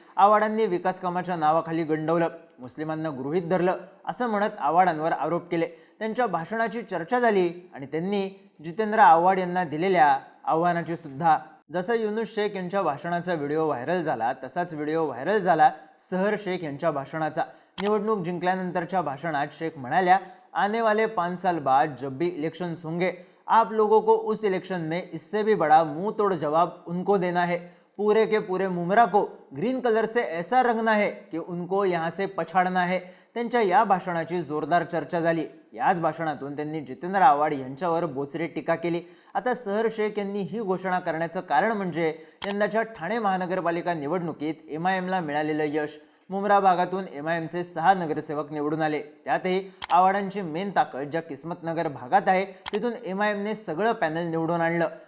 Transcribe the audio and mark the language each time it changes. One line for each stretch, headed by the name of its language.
Marathi: आव्हाडांनी विकास कामाच्या नावाखाली गंडवलं, मुस्लिमांना गृहीत धरलं असं म्हणत आव्हाडांवर आरोप केले. त्यांच्या भाषणाची चर्चा झाली आणि त्यांनी जितेंद्र आव्हाड यांना दिलेल्या आव्हानाची सुद्धा. जसं युनुस शेख यांच्या भाषणाचा व्हिडिओ व्हायरल झाला, तसाच व्हिडिओ व्हायरल झाला सहर शेख यांच्या भाषणाचा. निवडणूक जिंकल्यानंतरच्या भाषणात शेख म्हणाल्या,
Hindi: आने वाले 5 साल बाद जब भी इलेक्शन होंगे, आप लोगों को उस इलेक्शन में इससे भी बड़ा मुंह तोड़ जवाब उनको देना है. पूरे के पूरे मुंबरा को ग्रीन कलर से ऐसा रंगना है कि उनको यहाँ से पछाड़ना है.
Marathi: त्यांच्या या भाषणाची जोरदार चर्चा झाली. याच भाषणातून त्यांनी जितेंद्र आव्हाड यांच्यावर बोचरी टीका केली. आता सहर शेख यांनी ही घोषणा करण्याचं कारण म्हणजे यंदाच्या ठाणे महानगरपालिका निवडणुकीत एमआयएमला मिळालेलं यश. मुंब्रा भागातून एमआयएमचे 6 नगरसेवक निवडून आले. त्यातही आव्हाडांची मेन ताकद ज्या किस्मतनगर भागात आहे, तिथून एमआयएमने सगळं पॅनल निवडून आणलं.